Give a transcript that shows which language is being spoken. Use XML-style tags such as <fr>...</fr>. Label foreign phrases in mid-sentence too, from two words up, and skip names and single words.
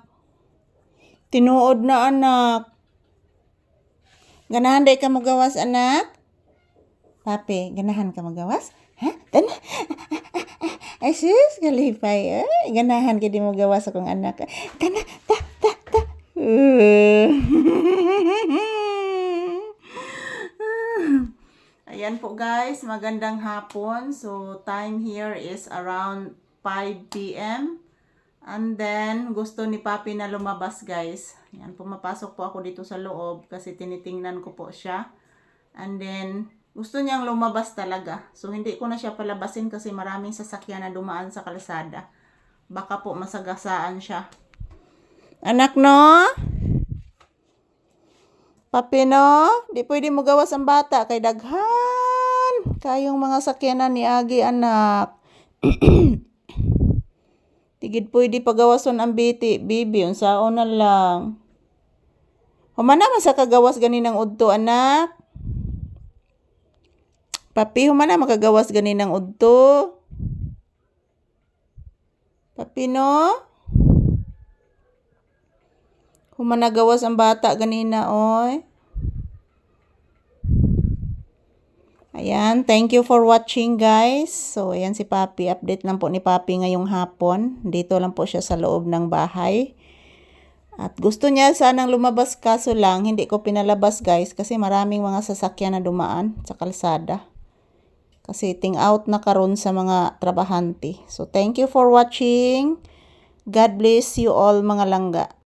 <ceb>Tinuod na anak. Ganahan day ka magawas anak? Papi, ganahan ka magawas? Ha? Tana? Ay sus, galipay. Ganahan ka di magawas akong anak. Tana, ta.</ceb> <tl>Ayan po guys, magandang hapon.</tl> <en>So time here is around 5 p.m. And then</en> <tl>gusto ni Papi na lumabas guys. Ayan, pumapasok po ako dito sa loob kasi tinitingnan ko po siya.</tl> <en>And then</en> <tl>gusto niyang lumabas talaga. So hindi ko na siya palabasin kasi maraming sasakyan na dumaan sa kalsada. Baka po masagasaan siya.</tl> <ceb>Anak no? Papi no? Di pwede mo gawas ang bata kay daghan. Kayong mga sakyanan ni Agi anak. Tigid pwede pagawason ang bibi. Unsaon na lang. Humana man sa kagawas ganinang udto anak. Papi, humana makagawas ganinang udto. Papi no? Humana gawas ang bata ganina oy.</ceb> <en>Ayan, thank you for watching guys.</en> <tl>So, ayan si Papi. Update lang po ni Papi ngayong hapon. Dito lang po siya sa loob ng bahay. At gusto niya sanang lumabas kaso lang, hindi ko pinalabas guys kasi maraming mga sasakyan na dumaan sa kalsada.</tl> <ceb>Kasi ting out na karon sa mga trabahante.</ceb> <en>So, thank you for watching. God bless you all</en> <ceb>mga langga.</ceb>